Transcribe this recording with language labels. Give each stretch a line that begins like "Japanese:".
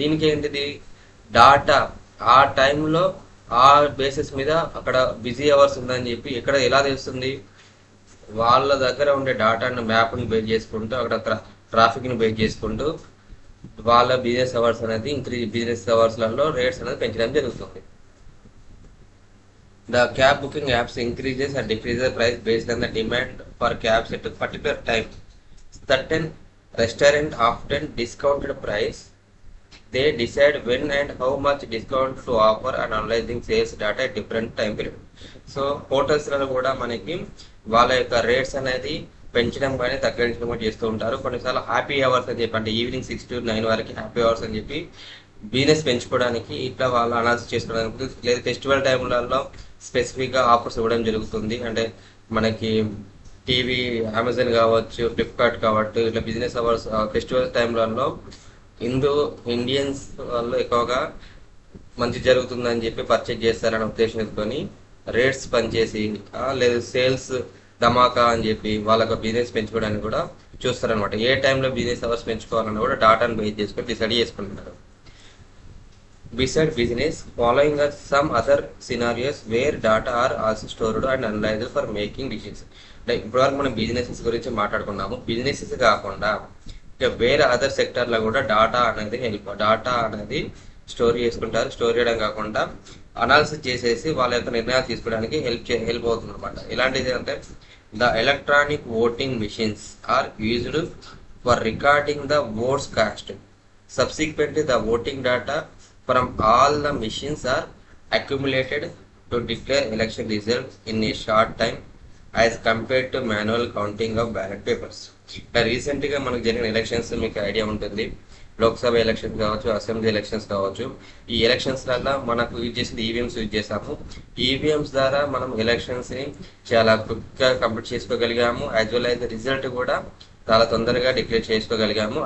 Telugu: దీనికి ఏంటిది, డాటా ఆ టైంలో ఆ బేసిస్ మీద అక్కడ బిజీ అవర్స్ ఉందని చెప్పి ఎక్కడ ఎలా తెలుస్తుంది, వాళ్ళ దగ్గర ఉండే డాటాను మ్యాప్ని బేస్ చేసుకుంటూ అక్కడ ట్రాఫిక్ని బేస్ చేసుకుంటూ వాళ్ళ బిజినెస్ అవర్స్ అనేది బిజినెస్ అవర్స్లలో రేట్స్ అనేది పెంచడం జరుగుతుంది.
English: The cab booking apps increases and decreases price based on the demand for cabs at a particular time. Certain restaurant often discounted price. They decide when and how much discount to offer and analyzing sales data at different time period.
Telugu: So hotels లలో కూడా మనకి వాళ్ళ యొక్క rates అనేది పెంచడం కానీ తగ్గించడం కూడా చేస్తూ ఉంటారు. కొన్నిసార్లు హ్యాపీ అవర్స్ అని చెప్పి, అంటే ఈవినింగ్ 6 to 9 వరకు హ్యాపీ అవర్స్ అని చెప్పి బిజినెస్ పెంచుకోవడానికి ఇట్లా వాళ్ళు అనాలిసిస్ చేసుకోవడానికి, లేదా ఫెస్టివల్ టైంలలో స్పెసిఫిక్గా ఆఫర్స్ ఇవ్వడం జరుగుతుంది. అంటే మనకి టీవీ, అమెజాన్ కావచ్చు, ఫ్లిప్కార్ట్ కావచ్చు, ఇట్లా బిజినెస్ అవర్స్ ఫెస్టివల్ టైంలలో ఇండియన్స్ వాళ్ళు ఎక్కువగా మంచి జరుగుతుందని చెప్పి పర్చేజ్ చేస్తారనే ఉద్దేశంతో రేట్స్ పనిచేసి, లేదా సేల్స్ ధమాకా అని చెప్పి వాళ్ళకు బిజినెస్ పెంచుకోవడానికి కూడా చూస్తారనమాట. ఏ టైంలో బిజినెస్ అవర్స్ పెంచుకోవాలని కూడా డాటాను బేస్ చేసుకొని డిసైడ్ చేసుకుంటున్నారు.
English: Besides business, following are some other scenarios where data are also stored and analyzed for making decisions.
Telugu: Like ఇప్పటివరకు మనం బిజినెసెస్ గురించి మాట్లాడుకున్నాము. బిజినెసెస్ కాకుండా ఇక వేరే అదర్ సెక్టర్లో కూడా డాటా అనేది స్టోర్ చేసుకుంటారు. స్టోర్ చేయడం కాకుండా అనాలిసిస్ చేసేసి వాళ్ళ యొక్క నిర్ణయాలు తీసుకోవడానికి హెల్ప్ అవుతుంది అనమాట.
English: ఇలాంటిది అంటే the electronic voting machines are used for recording the votes cast. Subsequently, the voting data from all the machines are accumulated to declare election results in a short time as compared to manual counting of ballot papers.
Telugu: రీసెంట్గా మనకు జరిగిన elections మీకు idea ఉంటుంది. Lok Sabha elections కావచ్చు, assembly elections కావచ్చు. ఈ elections వల్ల మనకు యూజ్ చేసింది ఈవీఎంస్ యూజ్ చేసాము. ఈవీఎంస్ ద్వారా మనం ఎలక్షన్స్ని చాలా క్విక్గా complete చేసుకోగలిగాము. As well as result కూడా చాలా తొందరగా డిక్లేర్ చేసుకోగలిగాము.